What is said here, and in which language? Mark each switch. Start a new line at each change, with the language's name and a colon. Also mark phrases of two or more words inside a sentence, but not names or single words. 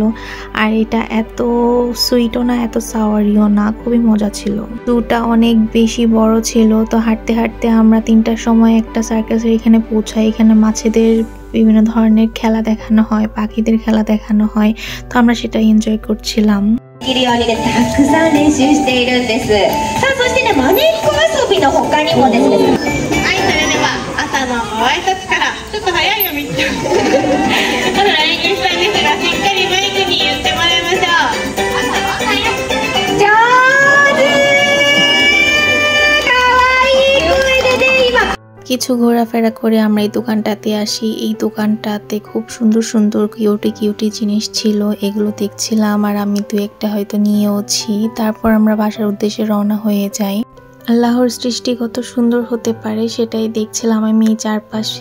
Bangla: আর এটা এত সুইটও না, এত সাওয়ারিও না, খুবই মজা ছিল। জুটা অনেক বেশি বড় ছিল। তো হাঁটতে হাঁটতে আমরা 3টার সময় একটা সার্কাসের এখানে পৌঁছাই। এখানে মাছেদের বিভিন্ন ধরনের খেলা দেখানো হয়, পাখিদের খেলা দেখানো হয়। তো আমরা সেটা এনজয় করছিলাম।
Japanese: できるようにですね、たくさん練習しているんです。さあ、そしてね、マネっこ遊びの他にもですね。はい、それでは朝のご挨拶からちょっと早いよみっちゃん。フライングしたんですが、しっかりマイクに言ってもらいましょう。朝は早い。上手。かわいい声でね、今。
Bangla: কিছু ঘোরাফেরা করে আমরা এই দোকানটাতে আসি। এই দোকানটাতে খুব সুন্দর সুন্দর কিউটি জিনিস ছিল, এগুলো দেখছিলাম। আর আমি 2-1টা হয়তো নিয়েওছি। তারপর আমরা বাসার উদ্দেশ্যে রওনা হয়ে যাই। আল্লাহর সৃষ্টি কত সুন্দর হতে পারে সেটাই দেখছিলাম আমি এই চারপাশে।